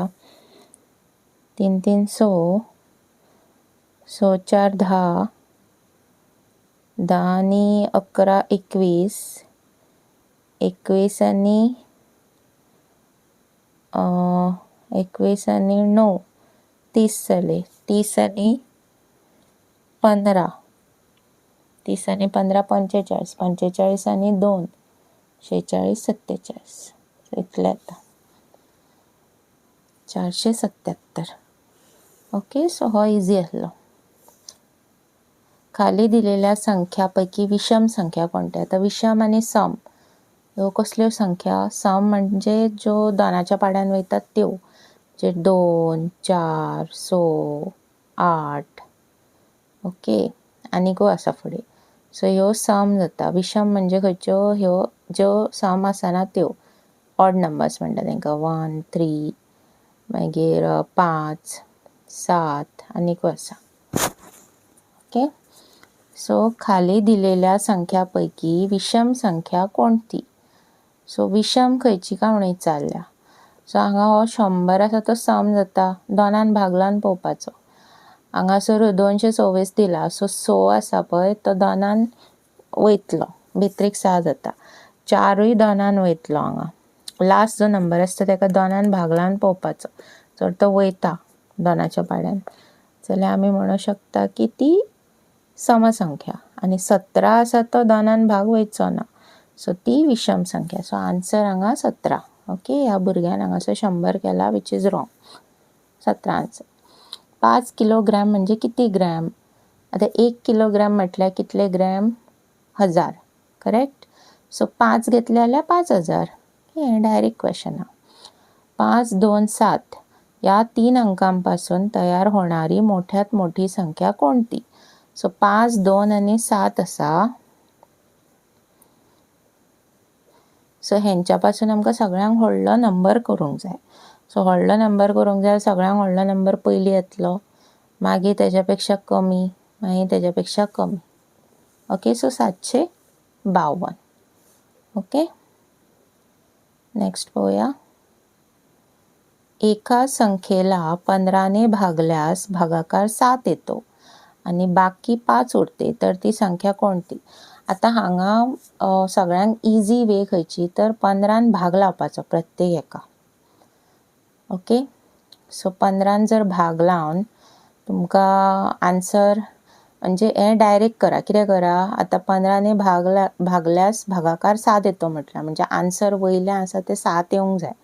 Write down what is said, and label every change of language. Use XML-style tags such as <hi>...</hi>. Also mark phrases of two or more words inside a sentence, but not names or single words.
<kok>3 3 6, 6 4 10, 10 आनी 11 21, 21 आनी 21 आनी 9 30 जाले, 30 आनी 15, 30 आनी 15 45, 45 आनी 2 46 47. इतले येता 477. ओके, सो हो इझी आसलो.</kok> <mr>खाली दिलेल्या संख्यापैकी विषम संख्या कोणत्या?</mr> <kok>आता विषम आणि सम ह्यो कसल्यो संख्या? सम म्हणजे ज्यो दोनाच्या पाड्यान वयतात त्यो, जे 2 4 6 8. ओके, आनीकू आसा फुडें. सो ह्यो सम जाता. विषम म्हणजे खंयच्यो? ह्यो ज्यो सम आसना त्यो</kok> <en>odd numbers</en> <kok>म्हणटा तेंकां. 1 3, मागीर 5 7 आनीकू आसा.</kok> <mr>ओके, सो खाली दिलेल्या संख्यापैकी विषम संख्या कोणती?</mr> <kok>सो विषम खंयची काय म्हणून विचारल्या. सो हांगा हो 100 आसा तो सम जाता, दोनान भागलान पळोवपाचो. हांगासर 226 दिला, सो 6 आसा पळय तो दोनान वयतलो, भितरीक 6 जाता. 4य दोनान वयतलो. हांगा लास्ट जो नंबर आसता तेका दोनान भागलान पळोवपाचो. जर तो वयता दोनाच्या पाड्यान जाल्यार आमी म्हणूं शकता की ती समसंख्या. आनी 17 आसा तो दोनान भाग वयचो ना, सो ती विषम संख्या. सो आन्सर हांगा 17. ओके, ह्या भुरग्यान हांगासर 100 केला,</kok> <en>which is wrong.</en> <kok>17 आन्सर.</kok> <mr>5 किलोग्रॅम म्हणजे किती ग्रॅम? आता 1 किलोग्रॅम म्हटल्यार कितले ग्रॅम?</mr> <kok>1000, करेक्ट. सो 5 घेतले जाल्यार 5000.</kok> <mr>हे</mr> <en>direct question</en> <mr>हा. 5 2 7 या 3 अंकांपासून तयार होणारी मोठ्यात मोठी संख्या कोणती?</mr> <kok>सो 5 2 आनी 7 आसा. सो हेंच्या पासून आमकां सगळ्यांक व्हडलो नंबर करूंक जाय. सो व्हडलो नंबर करूंक जाय, सगळ्यांक व्हडलो नंबर पयलीं येतलो, मागीर तेच्या पेक्षा कमी, मागीर तेच्या पेक्षा कमी. ओके, सो 752. ओके, नेक्स्ट पळोवया.</kok> <mr>एका संख्येला 15ने भागल्यास भागाकार 7 येतो आणि बाकी 5 उरते, तर ती संख्या कोणती?</mr> <kok>आता हांगा सगळ्यांक</kok> <en>easy way</en> <kok>खंयची तर 15 भाग लावपाचो प्रत्येक एका. ओके, सो 15 जर भाग लावन तुमकां आन्सर म्हणजे हे डायरेक्ट करा. कितें करा, आता 15ने भागल्यास भागाकार 7 येतो म्हटल्यार म्हणजे आन्सर वयले आसा ते 7 येवंक जाय.</kok>